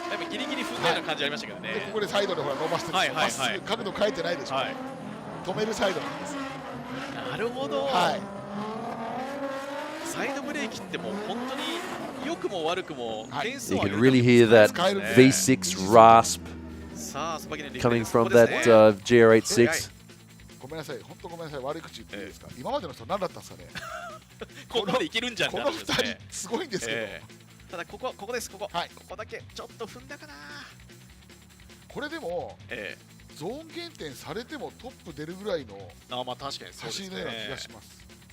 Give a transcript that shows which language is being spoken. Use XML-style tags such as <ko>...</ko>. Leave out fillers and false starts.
<ja>ギリギリ踏んだような感じありましたけどね。ここでサイドでほら伸ばしてるんですよ。角度変えてないでしょ。止めるサイドなんですよ。なるほど。はい。サイドブレーキってもう本当に良くも悪くも点数</ja> <en>You</en> <ja>を</ja> <en>can really hear that V6 rasp coming from that GR86.</en> <ja>ごめんなさい、本当ごめんなさい、悪い口言っていいですか。今までの人何だったんですかね。ここまでいけるんじゃん。この2人すごいんですけど。ただここです、ここだけちょっと踏んだかな。これでもゾーン減点されてもトップ出るぐらいの走りのような気がします。</ja>